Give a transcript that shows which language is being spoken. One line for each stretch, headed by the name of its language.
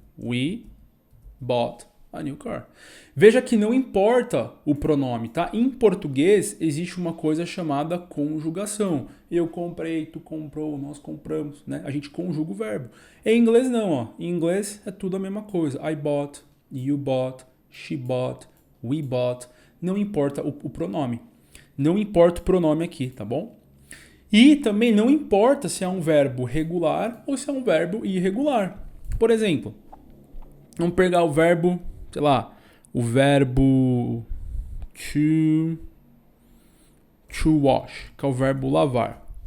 English: We bought a new car.
Portuguese: Veja que não importa o pronome, tá? Em português existe uma coisa chamada conjugação. Eu comprei, tu comprou, nós compramos, né? A gente conjuga o verbo. Em inglês não, ó. Em inglês é tudo a mesma coisa.
English: I bought, you bought, she bought, we bought.
Portuguese: Não importa o pronome. Não importa o pronome aqui, tá bom? E também não importa se é um verbo regular ou se é um verbo irregular. Por exemplo, vamos pegar o verbo, sei lá, o verbo to wash, que é o verbo lavar.